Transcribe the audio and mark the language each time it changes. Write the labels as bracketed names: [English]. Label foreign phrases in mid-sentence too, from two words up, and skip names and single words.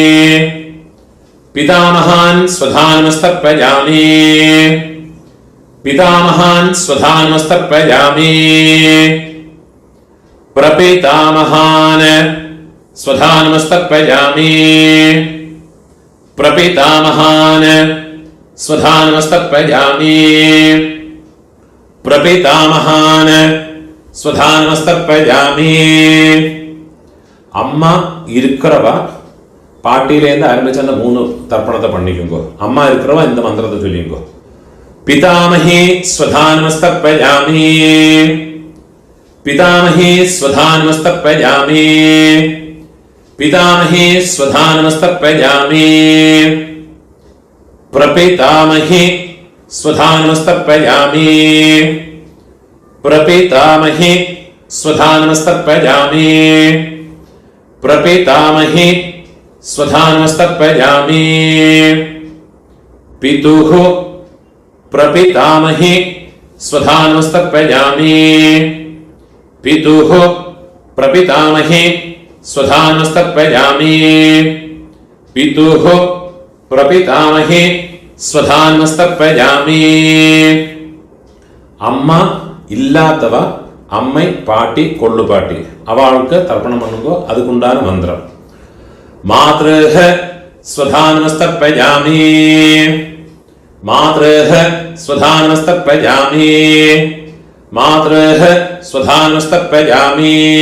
[Sanskrit] പിതാമഹാൻ സ്വധാനമസ്തർപ്പയാമി, പിതാമഹാൻ സ്വധാനമസ്തർപ്പയാമി, പ്രപിതാമഹാൻ സ്വധാനമസ്തർപ്പയാമി, പ്രപിതാമഹാൻ സ്വധാനമസ്തർപ്പയാമി, പ്രപിതാമഹാൻ സ്വധാനമസ്തർപ്പയാമി. [Tamil] അമ്മ இருக்கிறவ பாட்டியிலேருந்து ஆரம்பிச்சு அந்த 3 தர்ப்பணத்தை பண்ணிக்குங்கோ. அம்மா இருக்கிறவ இந்த மந்திரத்தை சொல்லிங்கோ. [Sanskrit] பிதாமஹி ஸ்வதானமஸ்தர்ப்பயாமி, பிதாமஹி ஸ்வதானமஸ்தர்ப்பயாமி, பிதாமஹி ஸ்வதானமஸ்தர்ப்பயாமி, பிரபிதாமஹி ஸ்வதானமஸ்தர்ப்பயாமி, பிரபிதாமஹி ஸ்வதானமஸ்தர்ப்பயாமி, பிரபிதாமஹி स्वधानमस्तर्पयामि. पितुः प्रपितामहि स्वधानमस्तर्पयामि, पितुः प्रपितामहि स्वधानमस्तर्पयामि, पितुः प्रपितामहि स्वधानमस्तर्पयामि. [Tamil] அம்மா இல்லாதவ அம்மை பாட்டி கொள்ளுப்பாட்டி அவளுக்கு தர்ப்பணம் பண்ணுங்கோ. [Malayalam] അതുകൊണ്ടാണ് മന്ത്രം. [Sanskrit] മാതൃഹ സ്വധാനമസ്തർപ്പയാമി, മാതൃഹ സ്വധാനമസ്തർപ്പയാമി, മാതൃഹ സ്വധാനമസ്തർപ്പയാമി,